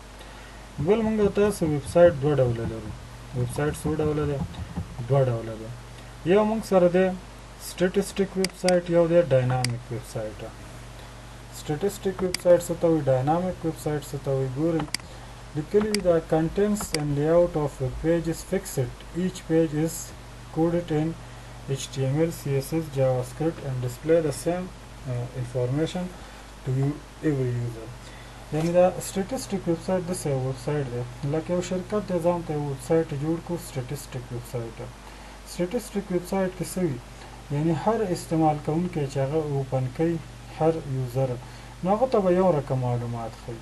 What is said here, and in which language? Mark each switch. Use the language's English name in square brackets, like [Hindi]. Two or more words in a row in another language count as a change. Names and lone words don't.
[Pashto] بل موږ او تاسو [English] web site [Pashto] دوه ډوله لرو. [English] web site [Pashto] څو ډوله دی؟ دوه ډوله دی. یو موږ سره دی [English] statistic web site, [Pashto] یو دی [English] dynamic web site. statistic web site [Pashto] څه ته وایي، [English] dynamic web site [Pashto] څه ته وایي؟ ګورئ لیکلي وي [English] the contents and layout of a page is fixed. Each page is coded in HTML, CSS, JavaScript and display the same information to every user. [Pashto] یعنې دا [English] statistic web site [Pashto] داسې یو [English] web site [Pashto] دی لکه یو شرکت دی ځان ته یو [English] web site [Pashto] جوړ کړو، [English] statistic web site. statistic web site [Pashto] کې څه وي، یعنې هر استعمال کوونکی چې هغه اوپن کوي، هر یوزر، نو هغه ته به یو رقم معلومات ښیي.